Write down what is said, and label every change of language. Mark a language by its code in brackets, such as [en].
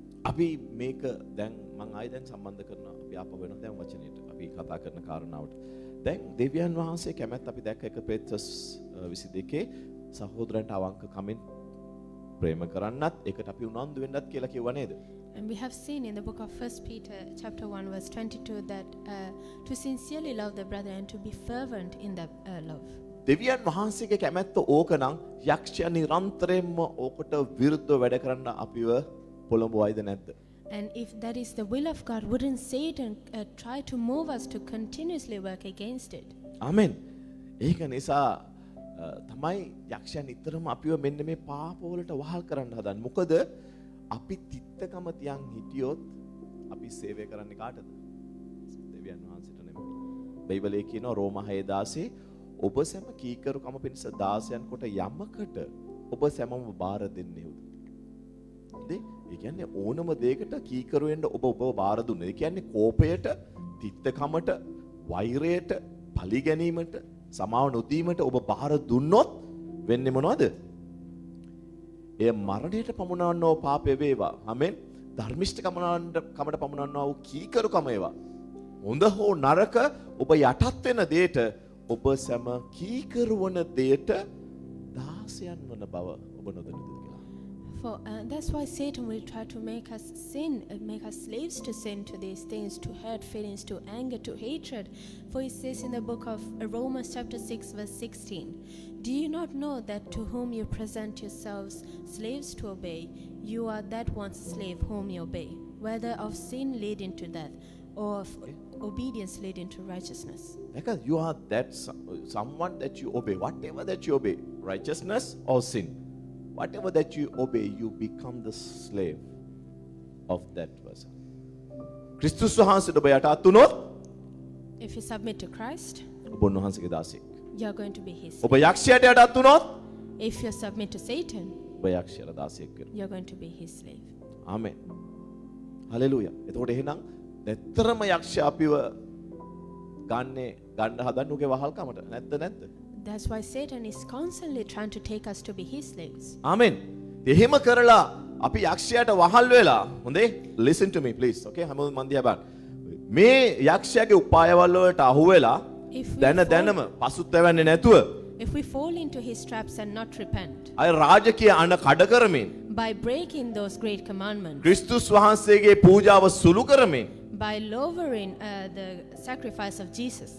[si] අපි මේක දැන් මම ආයෙ දැන් සම්බන්ධ කරනවා අපි ආපහු වෙනවා දැන් වචනයට අපි කතා කරන කාරණාවට දැන් දෙවියන් වහන්සේ කැමැත්ත අපි දැක්ක 1 පේත්‍රස් 22 සහෝදරයන්ට අවංක කමින් ප්‍රේම කරන්නත් ඒකට අපි උනන්දු වෙන්නත් කියලා කිව්වා නේද? [en] And we have seen in the book of 1 Peter chapter 1 verse 22 that to sincerely love the brother and to be fervent in that love. [si] දෙවියන් වහන්සේගේ කැමැත්ත ඕකනම් යක්ෂයා නිරන්තරයෙන්ම ඕකට විරුද්ධව වැඩ කරන්න අපිව පොළඹවයිද නැද්ද? [en] And if that is the will of God, wouldn't Satan try to move us to continuously work against it? Amen. [si] ඒක නිසා තමයි යක්ෂයා නිතරම අපිව මෙන්න මේ පාප වලට වහල් කරන්න හදන්නේ. මොකද අපි තිත්තකම තියන් හිටියොත් අපි සේවය කරන්නේ කාටද? දෙවියන් වහන්සේට නෙමෙයි. බයිබලයේ කියනවා රෝම 6:16 ඔබ සැම කීකරුකම පිණිස දාසයන් කොට යමකට ඔබ සැමම බාර දෙන්නේවද? ඒ කියන්නේ ඕනම දෙයකට කීකරු වෙන්න ඔබ බාර දුන්නේ. ඒ කියන්නේ කෝපයට, තිත්තකමට, වෛරයට, පලි ගැනීමට, සමාව නොදීමට ඔබ බාර දුන්නොත් වෙන්නේ මොනවද? එය මරණයට පමුණවන්නෝ පාපය වේවා. ආමෙන්. ධර්මිෂ්ඨකමට පමුණවන්නා වූ කීකරුකම වේවා. හොඳ හෝ නරක ඔබ යටත් වෙන දෙයට ඔබ සැම කීකරු වන දෙයට දාසයන් වන බව ඔබ නොදැනද කියලා. [en] For that's why Satan will try to make us sin, make us slaves to sin, to these things, to hurt feelings, to anger, to hatred. For it says in the book of Romans chapter 6 verse 16, do you not know that to whom you present yourselves slaves to obey, you are that one's slave whom you obey, whether of sin leading to death or of obedience leading to righteousness. Because you are that someone that you obey, whatever that you obey, righteousness or sin. Whatever that you obey, you become the slave of that person. [si] Christus වහන්සේට ඔබ යටත් වුණොත් [en] If you submit to Christ, [si] ඔබ උන්වහන්සේගේ දාසයෙක්. [en] you are going to be his [si] ඔබ [en] slave. [si] යක්ෂයාට යටත් වුණොත් [en] If you submit to Satan, [si] ඔබ යක්ෂයාට දාසයෙක් වෙනවා. [en] you are going to be his slave. [si] Amen. Hallelujah. එතකොට එහෙනම් නැත්තරම යක්ෂයා අපිව ගන්න හදන්නේ උගේ වහල්කමට. නැද්ද? [en] That's why Satan is constantly trying to take us to be his slaves. [si] ආමෙන්. එහෙම කරලා අපි යක්ෂයාට වහල් වෙලා හොඳේ [en] listen to me please okay [si] හැමෝම මන් දිහා බලන්න. මේ යක්ෂයාගේ උපායවල වලට අහු වෙලා දැනම පසුතැවෙන්නේ නැතුව [en] If we fall into his traps and not repent, [si] අය රාජකීය අණ කඩ කරමින් [en] by breaking those great commandments, [si] ක්‍රිස්තුස් වහන්සේගේ පූජාව සුළු කරමින් [en] by lowering the sacrifice of Jesus,